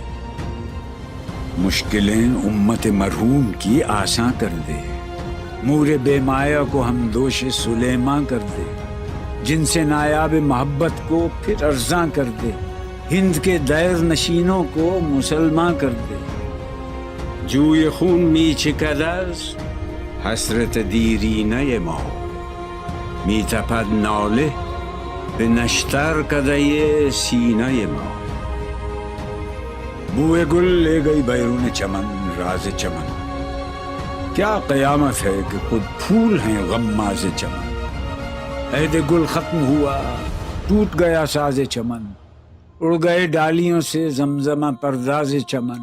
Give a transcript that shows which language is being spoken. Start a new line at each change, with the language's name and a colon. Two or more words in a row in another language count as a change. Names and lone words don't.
Urdu: مشکلیں امت مرحوم کی آساں کر دے، مور بے مایا کو ہم دوش سلیماں کر دے، جن سے نایاب محبت کو پھر ارزاں کر دے، ہند کے دیر نشینوں کو مسلماں کر دے۔
Persian: جوی خون می چکدز حسرت دیرینه ما، می تپد ناله به نشتر کدهی سینه ما۔
Urdu: بوئے گل لے گئی بیرون چمن راز چمن، کیا قیامت ہے کہ خود پھول ہیں غماز چمن۔ عہد گل ختم ہوا ٹوٹ گیا ساز چمن، اڑ گئے ڈالیوں سے زمزمہ پرداز چمن۔